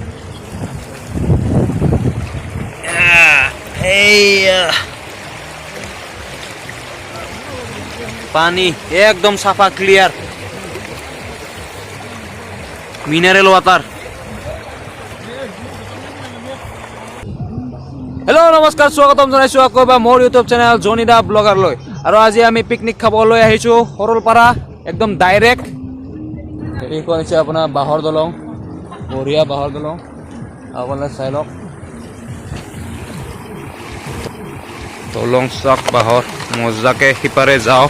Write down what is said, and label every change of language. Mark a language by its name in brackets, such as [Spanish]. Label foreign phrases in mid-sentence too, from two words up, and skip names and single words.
[Assamese] পানী একদম সাফা [English] clear mineral water [Hindi] हेलो नमस्कार स्वागतम [Assamese] जनाइছো আকৌ এবাৰ মোৰ ইউটিউব চেনেল জনিদা ব্লগাৰ লৈ আৰু আজি আমি পিকনিক খাবলৈ আহিছো সৰলপাৰা একদম ডাইৰেক্ট এইখন হৈছে আপোনাৰ বাঁহৰ দলং, বঢ়িয়া বাঁহৰ দলং, আপোনালোকে চাই লওক। দলং চাওক বাঁহৰ, মজাকে সিপাৰে যাওক।